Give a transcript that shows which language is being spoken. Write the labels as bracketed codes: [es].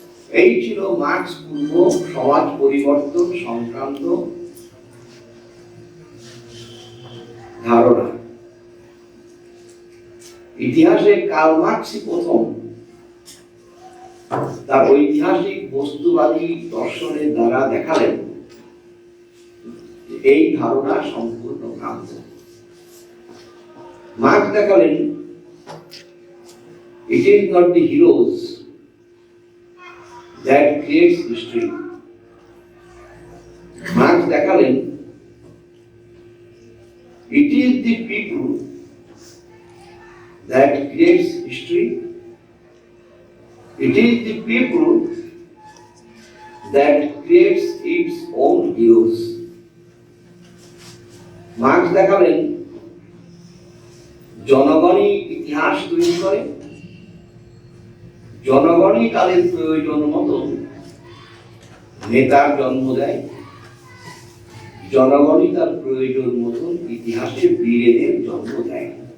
[bn] এই ছিল মার্কস পূর্ব সমাজ পরিবর্তন সংক্রান্ত ধারণা। ইতিহাসে কার্ল মার্কসই প্রথম তার ঐতিহাসিক বস্তুবাদী দর্শনের দ্বারা দেখালেন এই ধারণা সম্পূর্ণ ভ্রান্ত। মার্কস দেখালেন [en] it is not the heroes that creates history. [bn] Marks দেখালেন [en] it is the people that creates history. It is the people that creates its own heroes. [bn] Marks দেখালেন জনগণই ইতিহাস তৈরি করে, জনগণই তাদের প্রয়োজন মতো নেতার জন্ম দেয়, জনগণই তার প্রয়োজন মতন ইতিহাসে বীরেদের জন্ম দেয়।